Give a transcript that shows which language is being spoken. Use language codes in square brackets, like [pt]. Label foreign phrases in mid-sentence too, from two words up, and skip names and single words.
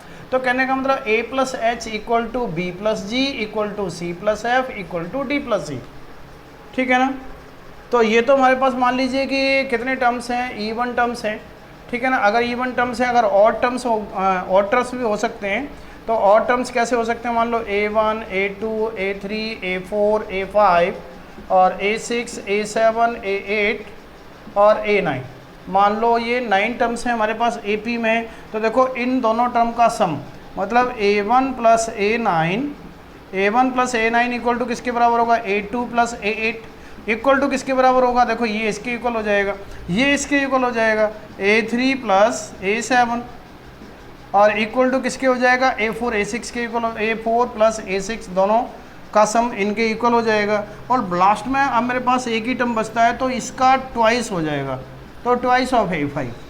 [hi] तो कहने का मतलब [en] A plus H equal to B plus G equal to C plus F equal to D plus E, [hi] ठीक है ना। तो ये तो हमारे पास मान लीजिए कि कितने टर्म्स हैं, [en] even terms [hi] हैं, ठीक है ना। अगर [en] even terms [hi] हैं, अगर [en] odd terms [hi] भी हो सकते हैं, तो [en] odd terms [hi] कैसे हो सकते हैं, मान लो A1, A2, A3, A4, A5 और A6, A7, A8 और A9। मान लो ये 9 टर्म्स हैं हमारे पास AP में, तो देखो इन दोनों टर्म का सम मतलब [en] A1 plus A9 equal to [hi] किसके बराबर होगा, [en] A2 plus A8 equal to [hi] किसके बराबर होगा, देखो ये इसके इक्वल हो जाएगा, ये इसके इक्वल हो जाएगा, [en] A3 plus A7 [hi] और [en] equal to [hi] किसके हो जाएगा, A4 A6 के इक्वल, [en] A4 plus A6 [hi] दोनों का सम इनके इक्वल हो जाएगा। और लास्ट में अब मेरे पास एक ही टर्म बचता है, तो इसका ट्वाइस हो जाएगा, तो [en] twice of A5.